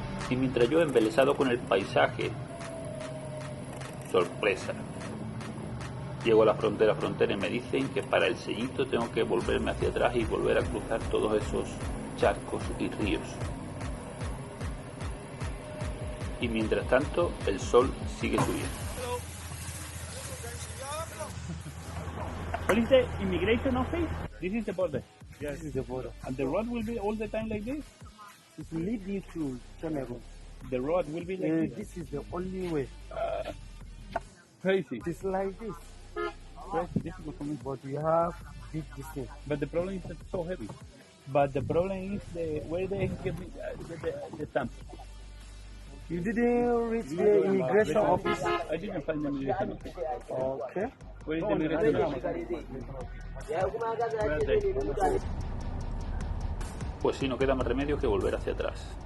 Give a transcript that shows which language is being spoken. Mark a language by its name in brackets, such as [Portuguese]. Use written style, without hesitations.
[Spanish] Y mientras yo embelesado con el paisaje, sorpresa, llego a la frontera y me dicen que para el sellito tengo que volverme hacia atrás y volver a cruzar todos esos charcos y ríos. Y mientras tanto, el sol sigue subiendo. [English] What is the immigration office? This is the border. Yes, this is the border. And the road will be all the time like this? It will lead you to Cameroon. The road will be like This is the only way. Crazy. It's like this. Crazy difficult for me. But we have big distance. But the problem is that it's so heavy. But the problem is where they get the stamp. You didn't reach the immigration office? I didn't find the immigration office. Okay. Where is the immigration office? [Spanish] Pues sí, no queda más remedio que volver hacia atrás.